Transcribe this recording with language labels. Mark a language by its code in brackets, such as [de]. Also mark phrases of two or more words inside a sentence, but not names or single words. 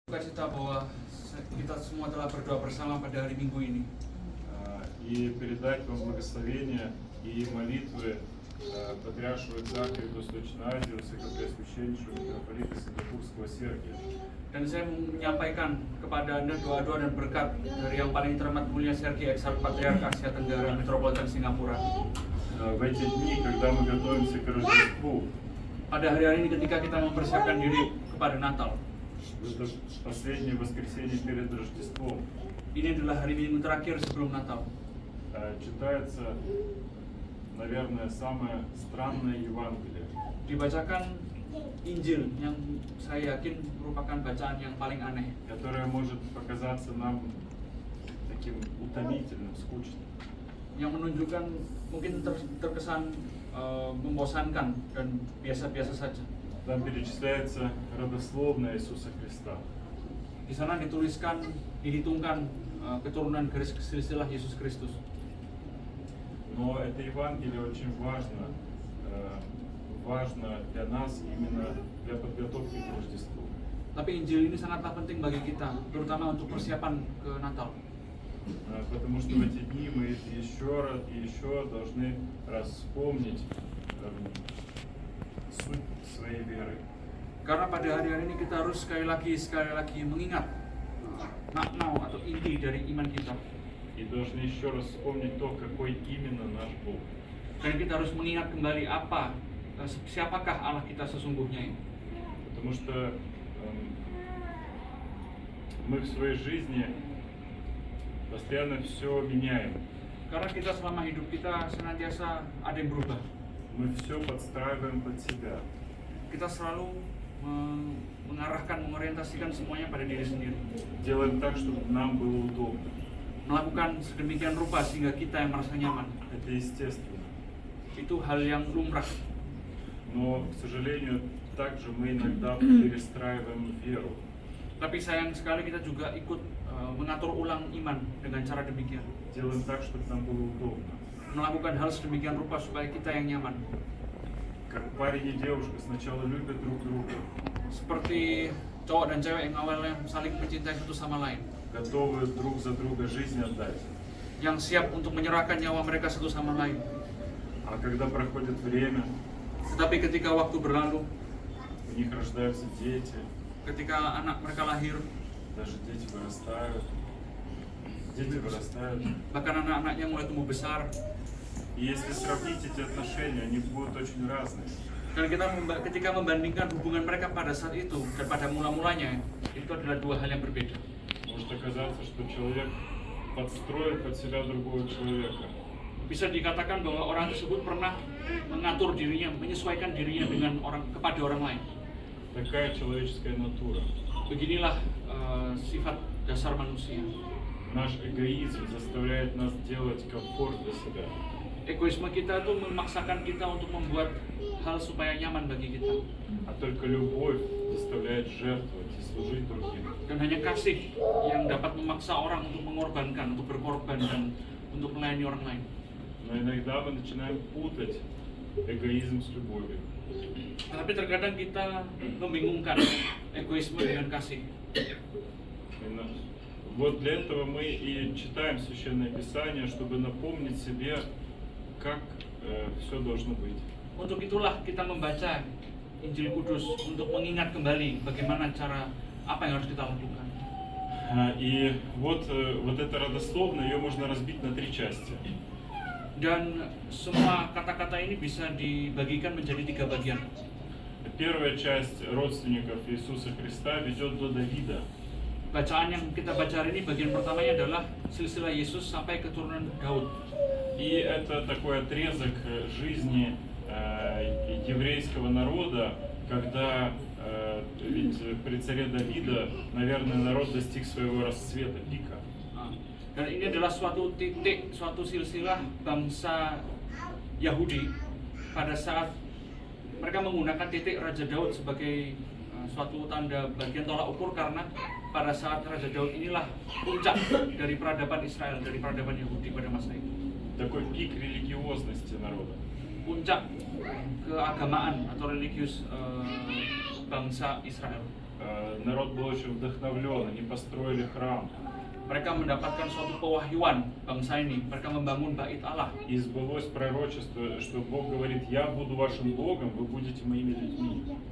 [id] Sukacita bahwa kita semua telah berdoa bersama pada hari Minggu ini. [ru] И передать вам благословения и молитвы Патриаршего Экзарха Восточной Азии, Высокопреосвященнейшего митрополита Сингапурского Сергия. [id] Dan saya menyampaikan kepada Anda doa-doa dan berkat dari yang paling terhormat mulia Sergei Ekzarch Patriark Asia Tenggara Metropolitan Singapura. [ru] В эти дни, когда мы готовимся к Рождеству, [id] Pada hari-hari ini ketika kita mempersiapkan diri kepada Natal, [ru] это последнее воскресенье перед Рождеством, [id] ini adalah hari Minggu terakhir sebelum Natal. [ru] читается, наверное, самое странное Евангелие. [id] Dibacakan Injil yang saya yakin merupakan bacaan yang paling aneh, [ru] Которое может показаться нам таким утомительным, скучным. [id] yang menunjukkan mungkin terkesan membosankan dan biasa-biasa saja. [ru] Там перечисляется родословная Иисуса Христа. [id] Di sana dituliskan, dihitungkan keturunan garis silsilah Yesus Kristus. [ru] Но это Евангелие очень важно, важно для нас именно для подготовки к Рождеству. [id] Tapi Injil ini sangatlah penting bagi kita, terutama untuk persiapan ke Natal. [ru] Потому что в эти дни мы еще раз и еще должны вспомнить суть своей веры. [id] Karena pada hari-hari ini kita harus sekali lagi mengingat makna atau inti dari iman kita. [ru] И должны еще раз вспомнить то, какой именно наш Бог. [id] Dan kita harus mengingat kembali siapakah Allah kita sesungguhnya ini. [ru] Потому что мы в своей жизни постоянно все меняем. [id] Karena kita selama hidup kita senantiasa ada yang berubah. [ru] Мы все подстраиваем под себя. [id] Kita selalu mengarahkan, mengorientasikan semuanya pada diri sendiri. [ru] Делаем так, чтобы нам было удобно. [id] Melakukan sedemikian rupa sehingga kita yang merasa nyaman. [ru] Это естественно. [id] Itu hal yang lumrah. [ru] Но, к сожалению, также мы иногда перестраиваем веру. [id] Tapi sayang sekali kita juga ikut mengatur ulang iman dengan cara demikian. [ru] Делаем так, чтобы нам было удобно. [id] Melakukan hal sedemikian rupa supaya kita yang nyaman. [ru] Как парень и девушка сначала любят друг друга, [id] Seperti cowok dan cewek yang awalnya saling mencintai satu sama lain, [ru] готовы друг за друга жизнь отдать. [id] yang siap untuk menyerahkan nyawa mereka satu sama lain. [ru] А когда проходит время, [id] Tetapi ketika waktu berlalu, [ru] у них рождаются дети, [id] ketika anak mereka lahir, [ru] даже дети вырастают. Дети вырастают. [id] bahkan anak-anaknya mulai tumbuh besar. [ru] И если сравнить эти отношения, они будут очень разные. [id] Dan ketika membandingkan hubungan mereka pada saat itu dan pada mula-mulanya, itu adalah dua hal yang berbeda. [ru] Может оказаться, что человек подстроит под себя другого человека. [id] Bisa dikatakan bahwa orang tersebut pernah mengatur dirinya, menyesuaikan dirinya dengan kepada orang lain. [ru] Такая человеческая натура. [id] Beginilah sifat dasar manusia. [ru] Наш эгоизм заставляет нас делать комфорт для себя. [id] Egoisme kita itu memaksakan kita untuk membuat hal supaya nyaman bagi kita. [ru] А только любовь заставляет жертвовать и служить другим. [id] Dan hanya kasih yang dapat memaksa orang untuk mengorbankan, untuk berkorban dan untuk melayani orang lain. [ru] Но иногда мы начинаем путать эгоизм с любовью. [id] Tapi terkadang kita membingungkan egoisme dengan kasih. [ru] Вот для этого мы и читаем Священное Писание, чтобы напомнить себе, как все должно быть. [id] Untuk itulah kita membaca Injil Kudus untuk mengingat kembali bagaimana apa yang harus kita lakukan. [ru] И вот эта родословная, ее можно разбить на 3 части. [id] Dan semua kata-kata ini bisa dibagikan menjadi 3 bagian. [ru] Первая часть родственников Иисуса Христа ведет до Давида. [id] Bacaan yang kita baca hari ini bagian pertamanya adalah silsilah Yesus sampai keturunan Daud. [ru] И это такой отрезок жизни еврейского народа, когда ведь при царе Давида, наверное, народ достиг своего расцвета, пика. [id] Dan ini adalah suatu titik, suatu silsilah bangsa Yahudi pada saat mereka menggunakan titik Raja Daud sebagai suatu tanda bagian tolak ukur, karena pada saat Raja Daud inilah puncak dari peradaban Israel, dari peradaban Yahudi pada masa itu. [ru] Такой пик религиозности народа. [id] Puncak keagamaan atau religius bangsa Israel. [ru] народ был очень вдохновлен, они построили храм. [id] Mereka mendapatkan suatu pewahyuan bangsa ini. Mereka membangun bait Allah. [ru] И сбылось пророчество, что Бог говорит: я буду вашим Богом, вы будете моими людьми.